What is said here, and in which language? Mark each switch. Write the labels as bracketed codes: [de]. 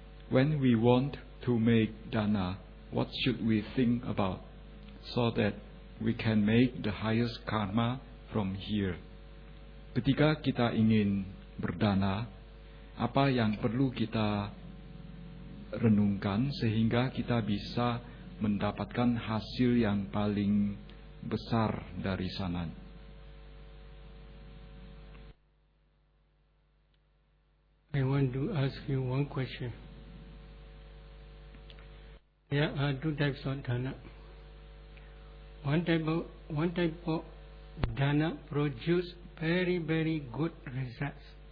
[en] When we want to make dana, what should we think about so that we can make the highest karma from here? [id] Ketika kita ingin berdana, apa yang perlu kita renungkan sehingga kita bisa mendapatkan hasil yang paling besar dari sana? [en] I want to ask you one question. There are two types of dana. One type of dana produces very, very good results.